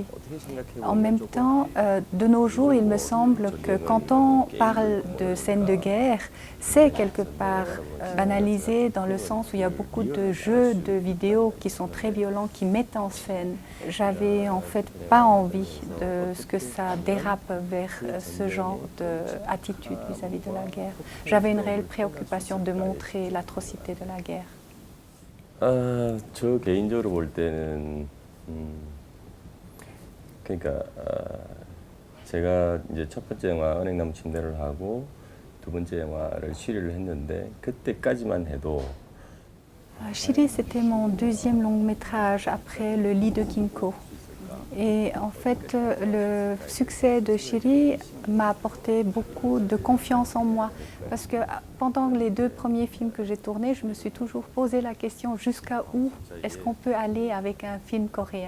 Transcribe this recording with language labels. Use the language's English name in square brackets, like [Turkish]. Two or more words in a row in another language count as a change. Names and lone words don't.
[French] En même temps, de nos jours, il me semble que quand on parle de scènes de guerre, c'est quelque part banalisé dans le sens où il y a beaucoup de jeux de vidéos qui sont très violents, qui mettent en scène. J'avais en fait pas envie de ce que ça dérape vers ce genre d'attitude vis-à-vis de la guerre. J'avais une réelle préoccupation de montrer l'atrocité de la guerre. [Korean] 저 개인적으로 볼 때는 그러니까 제가 이제 첫 번째 영화 은행나무 침대를 하고 두 번째 영화를 Chiri 했는데 그때까지만 해도 [French] Chiri, c'était mon deuxième long métrage après Le lit de Kinko. Et en fait, le succès de Chiri m'a apporté beaucoup de confiance en moi. Parce que pendant les 2 premiers films que j'ai tournés, je me suis toujours posé la question jusqu'à où est-ce qu'on peut aller avec un film coréen.